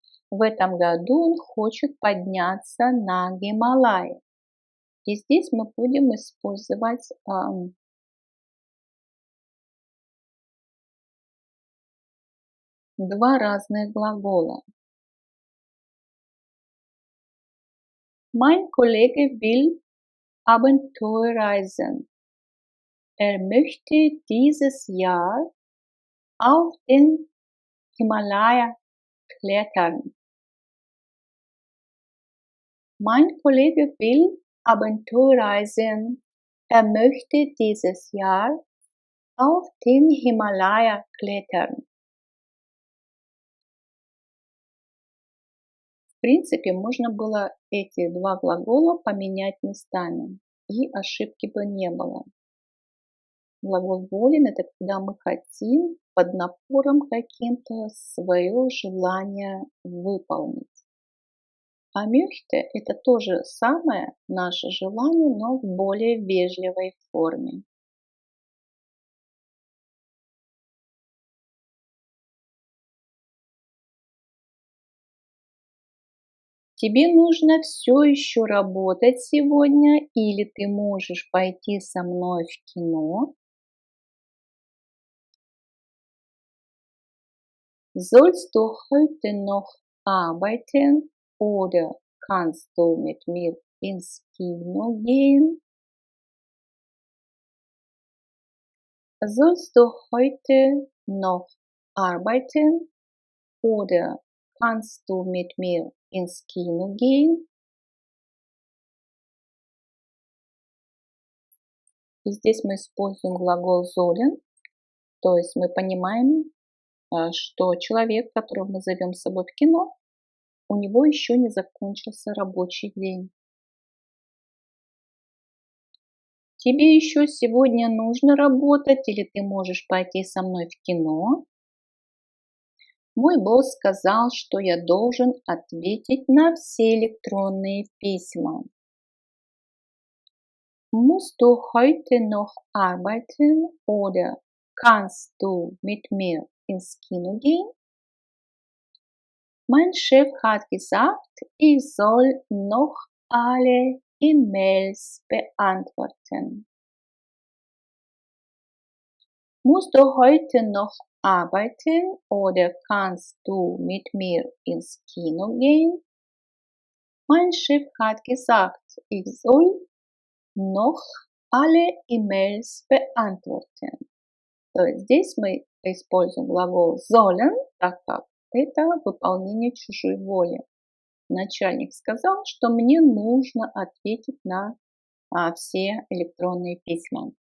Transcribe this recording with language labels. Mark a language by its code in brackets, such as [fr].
[ru] В этом году он хочет подняться на Гималай. И здесь мы будем использовать два разных глагола. [de] Mein Kollege will Abenteuerreisen. Er möchte dieses Jahr auf den Himalaya klettern. Mein Kollege will Abenteuerreisen. Er möchte dieses Jahr auf den Himalaya klettern. [ru] В принципе, можно было эти два глагола поменять местами, и ошибки бы не было. Глагол волен – это когда мы хотим под напором каким-то свое желание выполнить. А möchte – это то же самое наше желание, но в более вежливой форме. Тебе нужно все еще работать сегодня или ты можешь пойти со мной в кино? [de] Sollst du heute noch arbeiten oder kannst du mit mir ins Kino gehen? Sollst du heute noch arbeiten oder kannst du mit mir ins Kino gehen? [ru] И здесь мы используем глагол sollen, то есть мы понимаем, что человек, которого мы зовем с собой в кино, у него еще не закончился рабочий день. Тебе еще сегодня нужно работать или ты можешь пойти со мной в кино? Мой босс сказал, что я должен ответить на все электронные письма. [de] Musst du heute noch arbeiten oder kannst du mit mir ins Kino gehen? Mein Chef hat gesagt, ich soll noch alle E-Mails beantworten. Musst du heute noch arbeiten oder kannst du mit mir ins Kino gehen? Mein Chef hat gesagt, ich soll noch alle E-Mails beantworten. [ru] То есть здесь мы используем глагол sollen, так как это выполнение чужой воли. Начальник сказал, что мне нужно ответить на все электронные письма.